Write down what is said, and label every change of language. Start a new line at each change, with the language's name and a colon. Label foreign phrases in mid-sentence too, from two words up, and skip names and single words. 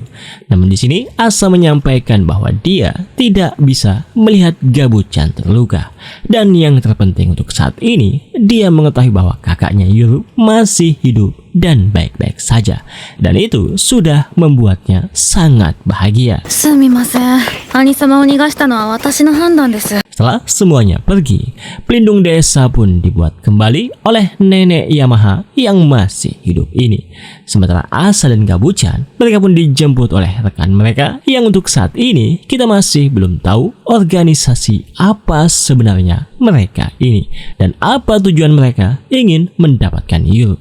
Indonesian: Namun di sini Asa menyampaikan bahwa dia tidak bisa melihat Gabuchan terluka. Dan yang terpenting untuk saat ini, dia mengetahui bahwa kakaknya Yuru masih hidup dan baik-baik saja. Dan itu sudah membuatnya sangat bahagia.
Japanese: すみません。兄様を逃がしたのは私の判断です。
Indonesian: Setelah semuanya pergi, pelindung desa pun dibuat kembali oleh nenek Yamaha yang masih hidup ini. Sementara Asa dan Kabucan, mereka pun dijemput oleh rekan mereka yang untuk saat ini kita masih belum tahu organisasi apa sebenarnya mereka ini dan apa tujuan mereka ingin mendapatkan Yuru.